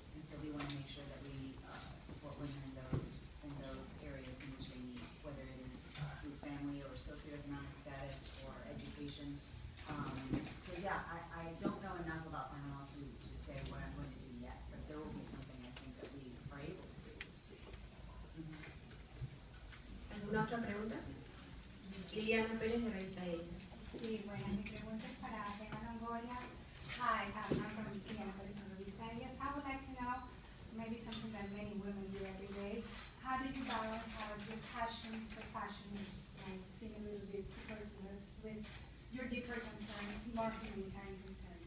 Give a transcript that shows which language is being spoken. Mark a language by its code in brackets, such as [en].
[en] And so we want to make sure that we support women in those areas in which they need, whether it is through family or socioeconomic status or education. So yeah, I don't know enough about Panama to say what I'm going to do yet, but there will be something I think that we are able to do. [es] ¿Alguna otra pregunta? Liliana Pérez de Revista Ellas. Sí, bueno, mi pregunta es para Eva Longoria. [en] Hi, I'm from Liliana Pérez de Revista Ellas. I would like to know maybe something that many women do every day. How do you balance your passion for fashion and seem a little bit superfluous with your deeper concerns, marketing time concerns?